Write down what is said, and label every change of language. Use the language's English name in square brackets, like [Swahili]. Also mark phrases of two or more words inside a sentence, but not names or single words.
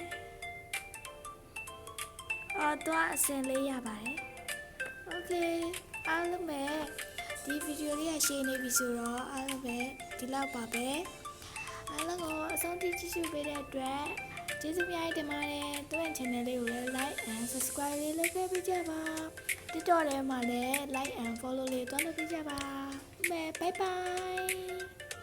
[Burmese] တော့အဆင့်လေးရပါတယ် okay အားလုံးပဲဒီဗီဒီယိုလေးကရှင်းနေပြီဆိုတော့အားလုံးပဲဒီလောက်ပါပဲအားလုံးကိုအဆုံးထိကြည့်ရှုပေးတဲ့အတွက်ကျေးဇူးများတင်ပါတယ်တို့ရဲ့ channel လေးကိုလည်း [English] like and subscribe [Burmese] လေးလုပ်ပေးကြပါ TikTok ထဲမှာလည်း [English] like and follow [Burmese] လေးတွန်းလုပ်ပေးကြပါ [English] bye bye